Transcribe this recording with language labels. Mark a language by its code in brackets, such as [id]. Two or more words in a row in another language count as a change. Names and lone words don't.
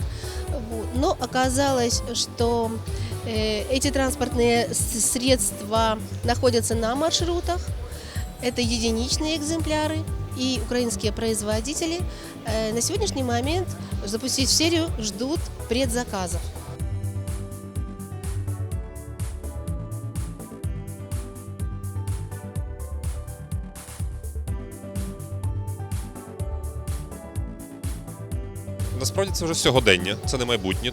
[ru] Но оказалось, что эти транспортные средства находятся на маршрутах, это единичные экземпляры, и украинские производители на сегодняшний момент запустить в серию ждут предзаказов. [uk] Насправді це вже сьогодення, це не майбутнє.